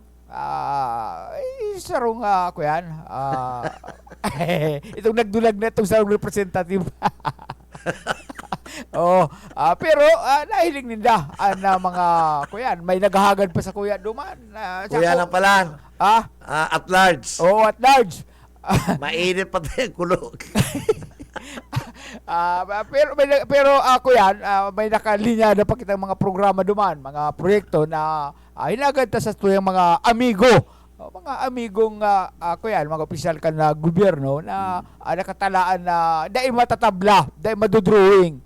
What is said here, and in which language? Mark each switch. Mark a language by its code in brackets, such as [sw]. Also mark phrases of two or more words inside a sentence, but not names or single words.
[bik] Sarong itong nagdulag na itong sarong representative. Pero nahiling ninda na mga may naghahagad pa sa kuya duman. Kuya lang pala. [en] At large. At large. [bik] Mainit pa tayo kulog. pero may nakalinya na pa kitang mga programa duman, mga proyekto na hinagad ta sa tuyang mga amigo. Mga amigong mga opisyal ka na gobyerno na nakatalaan na dahil matatabla, dahil madudrawing.